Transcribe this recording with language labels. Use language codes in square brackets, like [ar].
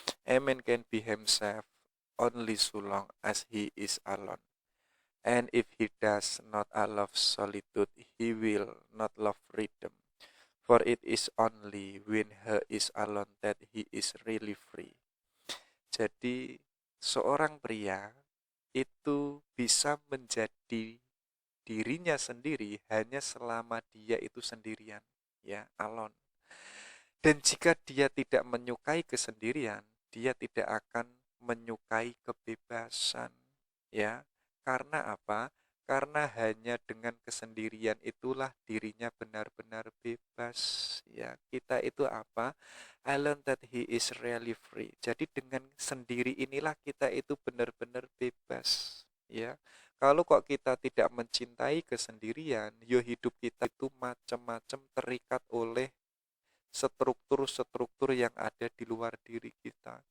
[en] A man can be himself only so long as he is alone. And if he does not love solitude, he will not love freedom. For it is only when he is alone that he is really free. [id] Jadi seorang pria itu bisa menjadi dirinya sendiri hanya selama dia itu sendirian, ya, alone. Dan jika dia tidak menyukai kesendirian, dia tidak akan menyukai kebebasan, ya. Karena apa? Karena hanya dengan kesendirian itulah dirinya benar-benar bebas, ya. Kita itu apa? [en] Alone that he is really free. [id] Jadi dengan sendiri inilah kita itu benar-benar bebas, ya. Kalau kok kita tidak mencintai kesendirian, yo hidup kita itu macam-macam terikat oleh struktur-struktur yang ada di luar diri kita.